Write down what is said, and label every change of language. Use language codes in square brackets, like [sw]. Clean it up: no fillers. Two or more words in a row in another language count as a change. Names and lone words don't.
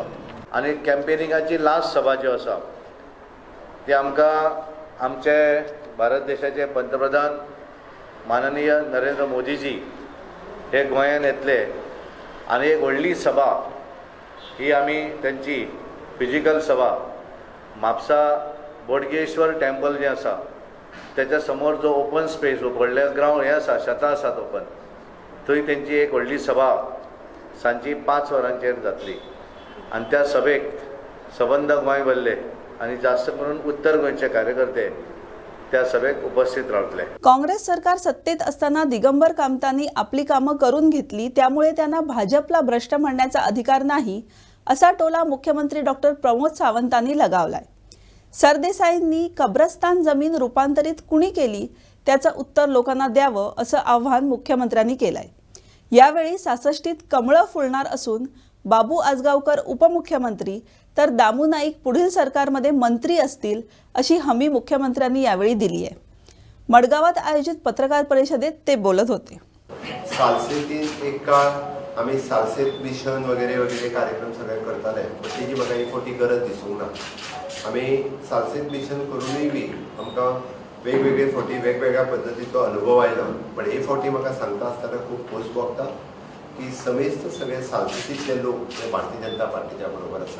[kok] आनी कॅम्पेनिंगाची लास्ट सभा जी आसा ती आमकां आमचे भारत देशाचे पंतप्रधान माननीय नरेंद्र मोदीजी हे गोंयांत येतले आनी एक व्हडली सभा ही आमी त्यांची फिजिकल सभा म्हापसा बोडगेश्वर टेम्पल जें आसा त्याच्या समोर जो [en] open space [kok] व्हडले ग्रावंड हे आसा शेतां आसात ओपन थंय तेंची एक व्हडली सभा सांजची 5 वरांचेर जातली. आनी त्या सभेक सबंद गोंय भरले आनी जास्त करून उत्तर गोंयचे कार्यकर्ते त्या सभेक उपस्थित रावतले. [mr] काँग्रेस सरकार सत्तेत असताना दिगंबर कामतांनी आपली कामं करून घेतली, त्यामुळे त्यांना भाजपला भ्रष्ट म्हणण्याचा अधिकार नाही, असा टोला मुख्यमंत्री डॉक्टर प्रमोद सावंतांनी लगावलाय. सरदेसाईंनी कब्रस्तान जमीन रूपांतरित कुणी केली त्याचं उत्तर लोकांना द्यावं, असं आव्हान मुख्यमंत्र्यांनी केलंय. यावेळी 66त कमळं फुलणार असून बाबू आजगावकर उपमुख्यमंत्री तर दामू नाईक पुढील सरकारमध्ये मंत्री असतील, अशी हमी मुख्यमंत्र्यांनी यावेळी दिली आहे. मडगावात आयोजित पत्रकार परिषदेत ते बोलत होते. [kok] सालसेतीन एक काळ आम्ही सालसेत मिशन वगैरे वगैरे कार्यक्रम सगळे करताले, पण तेजी म्हाका एक फावटी गरज दिसूंक ना. आम्ही सालसेत मिशन करूनय बी आमकां वेगवेगळे फावटी वेगवेगळ्या पद्दतीचो अनुभव आयलो. पण हे फावटी म्हाका सांगता आसतना खूब खोस भोगता की समेस्त सगळे सालसेतीतले लोक हे भारतीय जनता पार्टीच्या बरोबर आसा.